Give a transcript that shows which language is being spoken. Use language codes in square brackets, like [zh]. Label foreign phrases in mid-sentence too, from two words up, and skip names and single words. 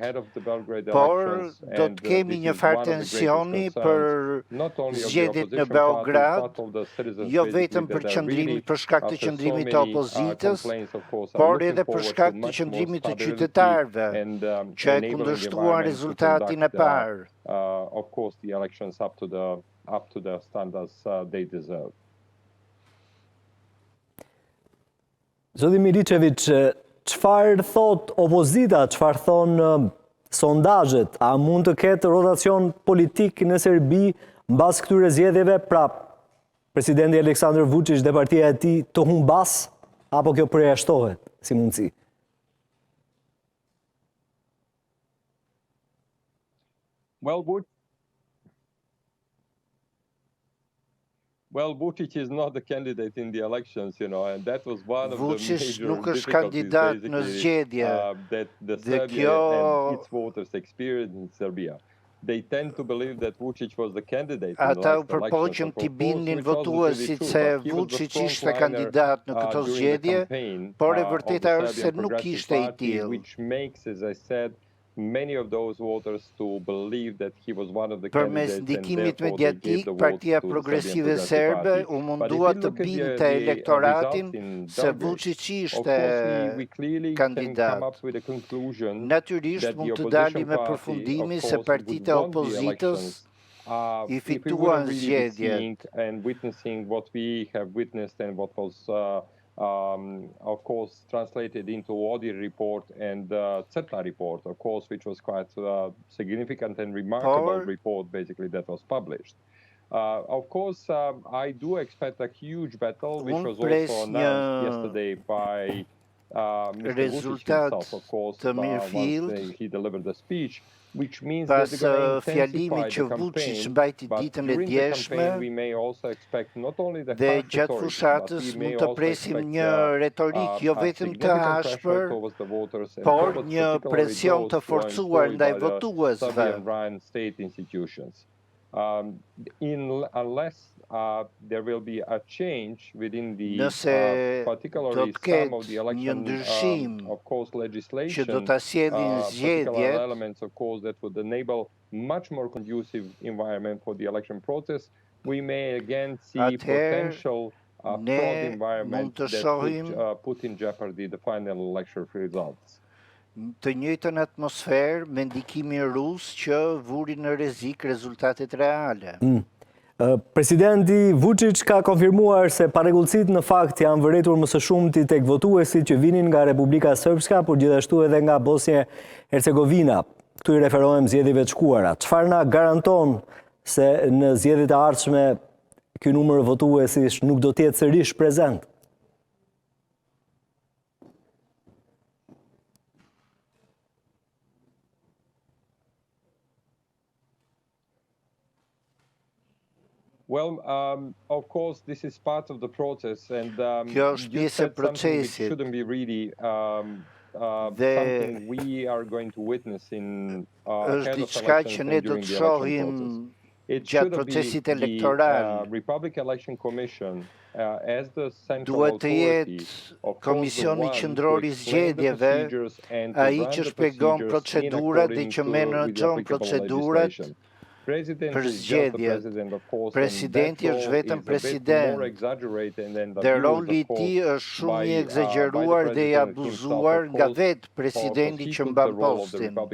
[sq] por do të kemi një farë tensioni për zgjedhjet në Beograd, jo vetëm për shkak të qëndrimit të opozitës, por edhe për shkak të qëndrimit të qytetarëve, që e kundërshtuan rezultatin e parë. [en] Of course, the elections up to the standards they deserve. [sq] Zoti Miličević, çfarë thot opozita, çfarë thonë sondazhet? A mund të ketë rotacion politik në Serbi mbas këtyre zgjedhjeve, pra presidenti Aleksandar Vučić dhe partia e tij të humbas, apo kjo përjashtohet si mundësi? [en] Well, Vučić is not a candidate in the elections, and that was one of the major [sq] nuk është kandidat në zgjedhje. [en] That the Serbia and its voters experienced in Serbia. They tend to believe that Vučić was the candidate in the last elections. [sq] Ata u përpoqën t'i bindin votuesit se Vučić ishte kandidat në këto zgjedhje, por e vërteta është se nuk ishte i tillë. [en] Which makes, as I said, many of those voters to believe that he was one of the candidates. [sq] Përmes ndikimit mediatik, Partia Progresive Serbe u mundua të binte elektoratin se Vučić ishte kandidat. Natyrisht mund të dalim me përfundimi se partitë e opozitës i fituan zgjedhjet. [en] And witnessing what we have witnessed and what was of course, translated into Audi report and CETA report, of course, which was quite significant and remarkable report, basically, that was published. Of course, I do expect a huge battle, which was also announced yesterday by Mr. Vučić himself, of course, once he delivered the speech. [sq] Pas fjalimit që Vučić mbajti ditën e djeshme dhe gjatë fushatës mund të presim një retorik jo vetëm të ashpër, por një presion të forcuar ndaj votuesve. [en] Unless there will be a change within the particularly some of the election, of course, legislation, particular elements, of course, that would enable much more conducive environment for the election process, we may again see potential fraud environment that could put in jeopardy the final election results. [sq] Të njëjtën atmosferë me ndikimin rus që vuri në rrezik rezultatet reale. Presidenti Vučić ka konfirmuar se parregullësitë në fakt janë vërtetur më së shumti tek votuesit që vinin nga Republika Srpska, por gjithashtu edhe nga Bosnia Hercegovina. këtu I referohem zgjedhjeve të shkuara. Çfarë na garanton se në zgjedhjet e ardhshme ky numër votuesish nuk do të jetë sërish prezent? [en] Well, of course, this is part of the process, and [sq] Kjo është pjesë e procesit. [en] shouldn't be really something we are going to witness in [sq] është diçka që ne do të shohim gjatë procesit elektoral. [en] Republic Election Commission as the central [sq] Duhet të jetë Komisioni Qendror I Zgjedhjeve ai që shpjegon procedurat dhe që menaxhon procedurat për zgjedhjet. Presidenti është vetëm president dhe roli I tij është shumë I egzageruar dhe I abuzuar nga vetë presidenti që mban postin.